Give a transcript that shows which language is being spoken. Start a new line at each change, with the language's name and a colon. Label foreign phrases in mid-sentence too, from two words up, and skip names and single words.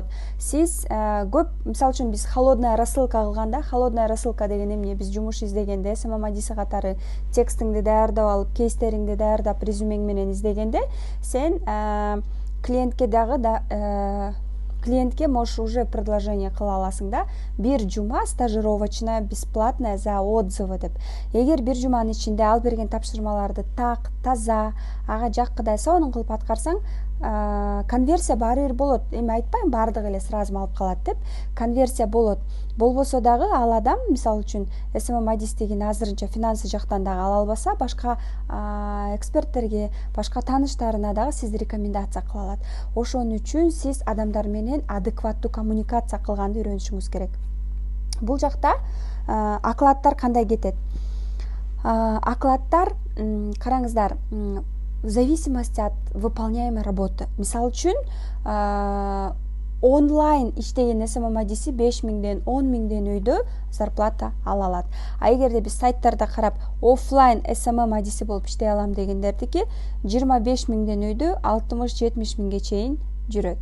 Kyrgyz: Сиз көп, мисалы үчүн биз
Russian: холодная рассылка
Kyrgyz: кылганда,
Russian: холодная рассылка
Kyrgyz: деген эмне? Биз жумуш издегенде, СММ адиси катары текстиңди даярдап алып, кейстериңди даярдап, резюмең менен издегенде, сен клиентке дагы клиентке
Russian: можешь уже предложение
Kyrgyz: кыла аласың да. Бир жума стажировочная,
Russian: бесплатная за отзывы деп.
Kyrgyz: Эгер бир жуманын ичинде ал берген тапшырмаларды так, таза, ага жаккыдай сонун кылып аткарсаң, конверсия баары бир болот. Эми айтпайм баардыгы эле сразу алып калат деп. Конверсия болот. Болбосо дагы ал адам, мисалы үчүн, СММ адистигин азырынча финансы жактан дагы ала албаса, башка эксперттерге, башка тааныштарына дагы сизди рекомендация кыла алат. Ошон үчүн сиз адамдар менен адекваттуу коммуникация кылганды үйрөнүшүңүз керек. Бул жакта окладдар кандай кетет? Окладдар, караңыздар,
Russian: в зависимости от выполняемой работы.
Kyrgyz: Мисалы үчүн, онлайн иштеген СММ адиси 5000ден 10 000ден өйдө зарплата ала алат. Эгерде биз сайттарда карап, офлайн СММ адиси болуп иштей алам дегендердики 25 000ден өйдө 60-70 000ге чейин жүрөт.